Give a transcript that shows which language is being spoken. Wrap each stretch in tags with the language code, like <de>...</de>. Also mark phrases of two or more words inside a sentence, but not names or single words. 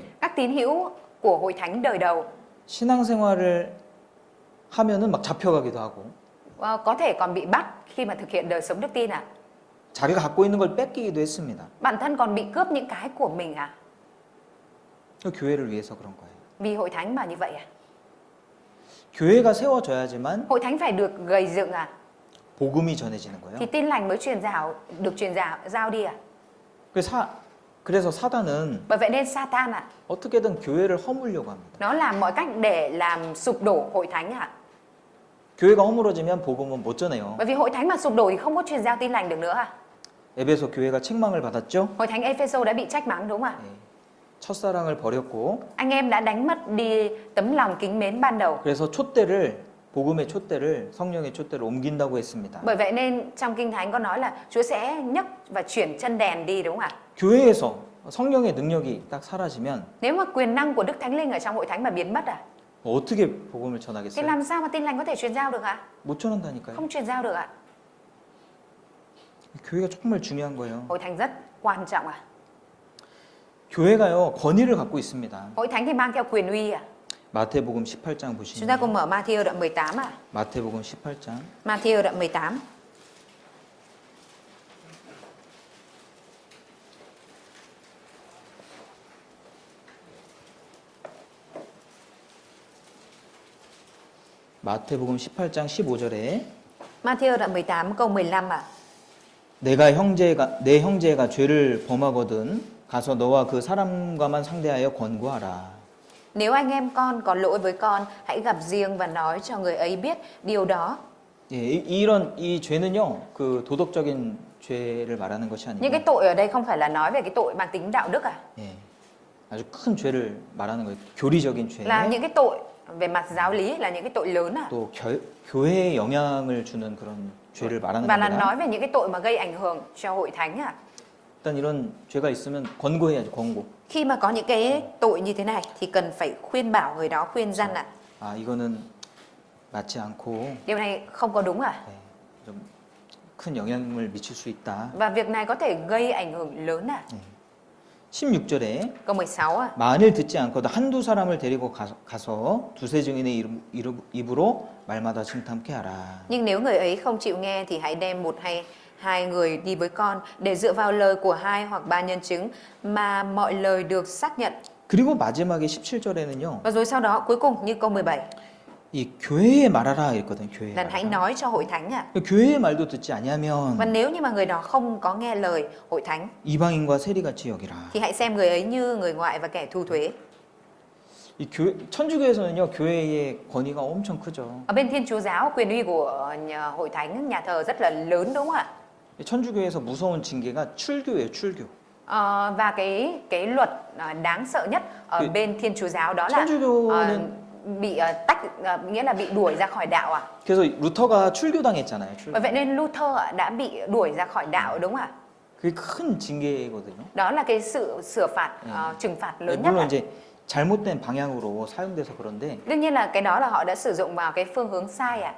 <vi>Các tín hữu của hội thánh đời đầu</vi> <ko>신앙생활을 하면은 막 잡혀가기도 하고</ko> <vi>có thể còn bị bắt khi mà thực hiện đời sống đức tin à?</vi> <ko>자기가 갖고 있는 걸 뺏기기도 했습니다.</ko> <vi>Bản thân còn bị cướp những cái của mình à?</vi> <ko>교회를 위해서 그런 거예요.</ko> <vi>Vì hội thánh mà như vậy à?</vi> <ko>교회가 세워져야지만</ko> <vi>Hội thánh phải được gây dựng à?</vi> <ko>복음이 전해지는 거예요.</ko> <vi>Thì tin lành mới được truyền giao đi à?</vi> <ko>그래서 사단은</ko> <vi>Bởi vậy nên Satan à,</vi> <ko>어떻게든 교회를 허물려고 합니다.</ko> <vi>nó làm mọi cách để làm sụp đổ hội thánh à?</vi> <ko>교회가 허물어지면 복음은 못 전해요.</ko> <vi>Bởi vì hội thánh mà sụp đổ thì không có truyền giao tin lành được nữa à?</vi> <ko>에베소 교회가 책망을 받았죠.</ko> <vi>Hội thánh Ephesos đã bị trách mắng đúng không ạ?</vi> <ko>예. 첫사랑을 버렸고</ko> <vi>Anh em đã đánh mất đi tấm lòng kính mến ban đầu.</vi> <ko>그래서 복음의 촛대를 성령의 촛대를 옮긴다고 했습니다.</ko> <vi>Bởi vậy nên trong Kinh Thánh có nói là Chúa sẽ nhấc và chuyển chân đèn đi đúng không ạ?</vi> <ko>교회에서 성령의 능력이 딱 사라지면</ko> <vi>Nếu mà quyền năng của Đức Thánh Linh ở trong hội thánh mà biến mất à?</vi> <ko>어떻게 복음을</ko> <vi>Thì</vi> <ko>전하겠어요?</ko> <vi>làm sao mà tin lành có thể truyền giao được ạ?</vi> <ko>못 전한다니까요.</ko> <vi>Không truyền giao được ạ.</vi> <ko>교회가 정말 중요한 거예요.</ko> <vi>Hội thánh rất quan trọng à?</vi> <ko>교회가요 권위를 갖고 있습니다.</ko> <vi>Hội thánh thì mang theo quyền uy à?</vi> <ko>마태복음 18장</ko> <vi>Chúng ta cùng</vi> <ko>보시면</ko> <vi>mở Matthew đoạn 18 à?</vi> <ko>마태복음 18장</ko> <vi>Matthew đoạn 18.</vi> <ko>마태복음 18장 15절에</ko> <vi>Matthew đoạn 18 câu 15 à?</vi> <ko>내 형제가 죄를 범하거든 가서 너와 그 사람과만 상대하여 권고하라.</ko> <vi>Nếu anh em con có lỗi với con, hãy gặp riêng và nói cho người ấy biết điều đó.</vi> <ko>예, 이 죄는요 그 도덕적인 죄를 말하는 것이</ko> <vi>Những cái</vi> <ko>아니고</ko> <vi>tội ở đây không phải là nói về cái tội mang tính đạo đức à?</vi> <ko>예, 아주 큰 죄를 말하는 거예요. 교리적인 죄.</ko> <vi>Là những cái tội về mặt giáo lý, là những cái tội lớn à?</vi> <ko>또 교회에 영향을 주는 그런 죄를 말하는</ko> <vi>Và là</vi> <ko>겁니다.</ko> <vi>nói về những cái tội mà gây ảnh hưởng cho hội thánh à?</vi> <ko>일단 이런 죄가 있으면 권고해야죠. 권고.</ko> <vi>Khi mà có những cái tội như thế này thì cần phải khuyên bảo người đó, khuyên răn ạ.</vi> <ko>아 이거는 맞지 않고</ko> <vi>Điều này không có đúng à?</vi> <ko>좀 큰 영향을 미칠 수 있다.</ko> <vi>Và việc này có thể gây ảnh hưởng lớn à?</vi> <ko>16절에</ko> <vi>Câu 16 à?</vi> <ko>만일 듣지 않고도 한두 사람을 데리고 가서 두세 증인의 입으로 말마다 징탐케 하라.</ko> <vi>Nhưng nếu người ấy không chịu nghe thì hãy đem một hay hai người đi với con để dựa vào lời của hai hoặc ba nhân chứng mà mọi lời được xác nhận.</vi> <ko>그리고 마지막에 17절에는요.</ko> <vi>Và rồi sau đó cuối cùng như câu 17</vi> <ko>이 교회에 말하라 했거든. 교회에.</ko> <vi>là hãy nói cho hội thánh à.</vi> <ko>교회의 말도 듣지 아니하면</ko> <vi>Và nếu như mà người đó không có nghe lời hội thánh</vi> <ko>이방인과 세리같이 여기라.</ko> <vi>thì hãy xem người ấy như người ngoại và kẻ thu thuế.</vi> <ko>이 천주교에서는요. 교회의 권위가 엄청 크죠.</ko> <vi>Ở bên Thiên Chúa giáo quyền uy của hội thánh, nhà thờ rất là lớn đúng không ạ?</vi> <ko>천주교에서 무서운 징계가 출교예요. 출교.</ko> <vi>Và cái luật đáng sợ nhất ở bên Thiên Chúa giáo đó là</vi> <ko>천주교는</ko> <vi>bị tách, nghĩa là bị đuổi ra khỏi đạo à?</vi> <ko>그래서 루터가 출교당했잖아요.</ko> <vi>Bởi vậy nên Luther đã bị đuổi ra khỏi đạo đúng không ạ?</vi> <ko>그게 큰 징계거든요.</ko> <vi>Đó là cái sự sửa phạt, trừng phạt lớn nhất</vi> <ko>물론</ko> <vi>ạ.</vi> <ko>이제 잘못된 방향으로 사용돼서 그런데</ko> <vi>Đương nhiên là cái đó là họ đã sử dụng vào cái phương hướng sai ạ.</vi>